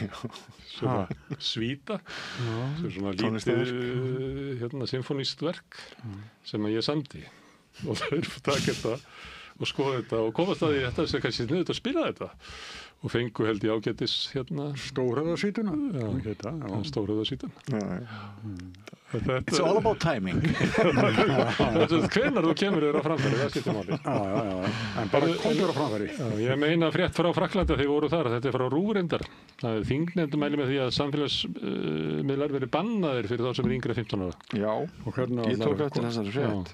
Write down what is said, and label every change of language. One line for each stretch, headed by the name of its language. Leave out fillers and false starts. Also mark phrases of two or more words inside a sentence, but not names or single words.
Icelandic: Svíta sem svona lítið symfónískt verk sem ég samdi og þeir taka þetta og skoða þetta og komast að því þetta sem kannski sniðugt að spila þetta og fengu held ég ágætis Stórhöfðasvítuna. Stórhöfðasvítuna.
English: It's all about timing.
Icelandic: Hvenær þú kemur þér á framfæri, það skiptir máli. Já, en bara komður á framfæri. Ég meina frétt frá Frakklandi þegar voru þar, þetta frá RÚV reyndar. Þingnefndin mæli með því að samfélagsmiðlar verið bannaðir fyrir þá sem yngri 15 ára. Já, ég tók eftir þessari frétt.